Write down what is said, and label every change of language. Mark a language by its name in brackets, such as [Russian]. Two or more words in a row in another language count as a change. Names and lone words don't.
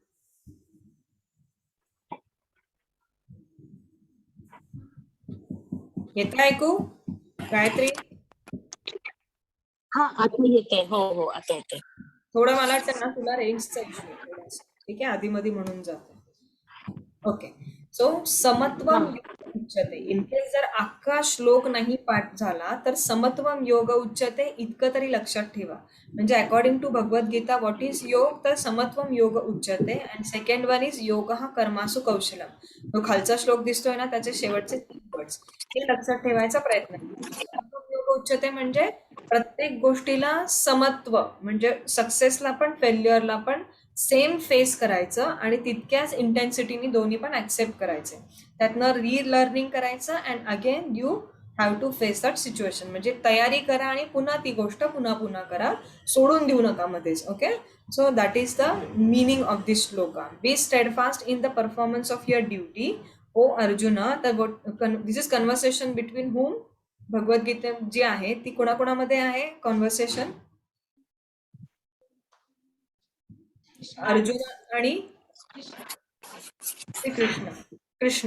[Marathi] येतं ऐकू गायत्री? हा, आता येते. हो, आता येते. थोडं मला वाटतं ना तुला रेंजचा इश्यू आहे थोडासा. ठीक आहे, आधी मध्ये म्हणून जाते. [English] okay, so [Sanskrit] समत्वम योग उच्यते. [English] in case [Marathi] जर अख्खा श्लोक नाही पाठ झाला तर [Sanskrit] समत्वम योग उच्यते [Marathi] इतकं तरी लक्षात ठेवा. [English] म्हणजे according to Bhagavad Gita what is yoga, तर [Sanskrit] समत्वम योग उच्यते. [English] and second one is [Sanskrit] योग हा कर्मासु कौशलम. [Marathi] जो खालचा श्लोक दिसतोय ना त्याचे शेवटचे 3 वर्ड्स हे लक्षात ठेवायचा प्रयत्न करा. [Sanskrit] समत्वम योग उच्यते [Marathi] म्हणजे प्रत्येक गोष्टीला समत्व, म्हणजे सक्सेसला पण फेल्युअरला पण [English] same face [Marathi] करायचं आणि तितक्याच इंटेन्सिटीने दोन्ही पण ऍक्सेप्ट करायचे. त्यातनं रीलर्निंग करायचं [English] and again you have to face that situation. [Marathi] म्हणजे तयारी करा आणि पुन्हा ती गोष्ट पुन्हा करा, सोडून देऊ नका मध्येच. [English] ओके, so that is the meaning of this shloka. be steadfast in the performance of your duty O Arjuna. this is conversation between whom. [Marathi] भगवद्गीता जी आहे ती कोणाकोणामध्ये आहे कॉन्व्हर्सेशन? अर्जुन आणि कृष्ण.